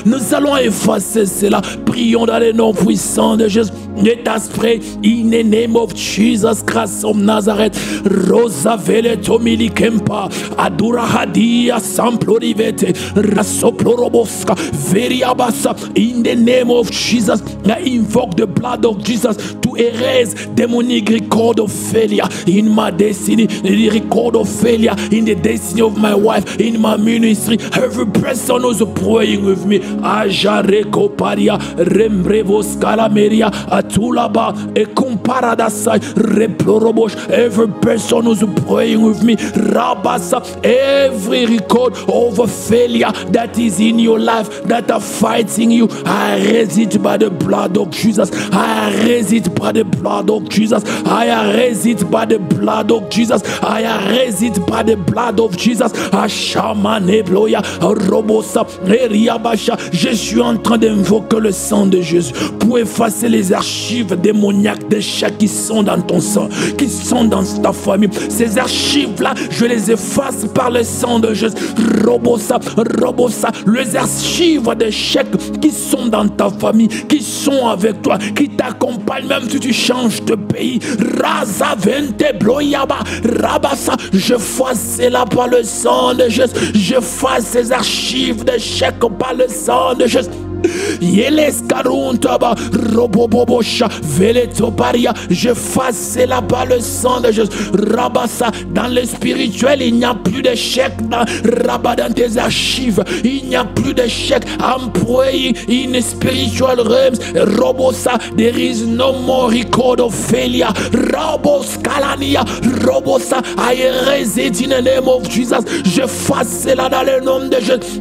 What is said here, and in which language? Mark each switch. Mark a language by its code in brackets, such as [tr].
[fr] Nous allons effacer cela. Prions dans le nom puissant de Jésus. [en] Let us pray in the name of Jesus Christ of Nazareth. Rosa vele tomili kempa adura hadia samplorivete rasoploroboska veriabasa. In the name of Jesus, I invoke the blood of Jesus to erase demonic record of failure in my destiny, the record of failure in the destiny of my wife, in my ministry. Every person who's praying with me, Ajareko paria rembrevos calameria atulaba e comparadasai replorobosh. Every person who's praying with me, Rabasa, every record of failure that is in your life that are fighting you, I erase it by the blood of Jesus. I erase it by the blood of Jesus. I erase it by the blood of Jesus. I erase it by the blood of Jesus. Ashamane bloya robosa eriabasha. [fr] Je suis en train d'invoquer le sang de Jésus pour effacer les archives démoniaques d'échec qui sont dans ton sang, qui sont dans ta famille. Ces archives-là, je les efface par le sang de Jésus. Robosa, robosa, les archives d'échec qui sont dans ta famille, qui sont avec toi, qui t'accompagnent même si tu changes de pays. Raza vente bloyaba, rabasa, je fasse cela par le sang de Jésus. Je fasse ces archives d'échec par le sang de Jésus. Yeles karuntaba robobobosha veletoparia. Je fasse cela par le sang de Jésus. Rabassa, dans le spirituel, il n'y a plus d'échec. Rabat, dans tes archives, il n'y a plus d'échec. [en] I'm praying in spiritual realms. Robosa, there is no more record of failure. Robos kalania, robosa, I erase it in the name of Jesus. [fr] Je fasse cela dans le nom de Jésus.